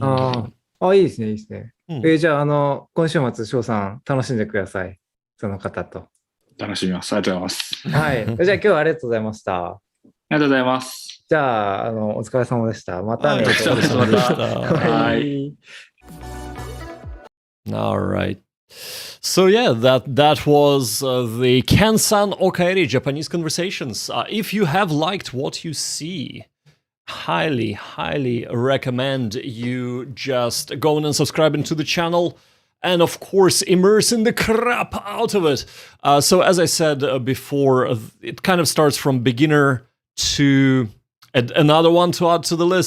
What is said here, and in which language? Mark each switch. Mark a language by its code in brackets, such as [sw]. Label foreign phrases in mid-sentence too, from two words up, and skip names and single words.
[ja] いいですね、いいですね。じゃあ、今週末、翔さん、楽しんでください。その方と。楽しみます。ありがとうございます。はい。じゃあ、今日はありがとうございました。ありがとうございます。じゃあ、お疲れ様でした。またね。お疲れ様でした。はい。 [en] All right. So yeah, that was the Ken-san o ka eり Japanese conversations. If you have liked what you see, highly recommend you just go and subscribe into the channel. And of course, immersing the crap out of it. So as I said before, it kind of starts from beginner to another one to add to the list.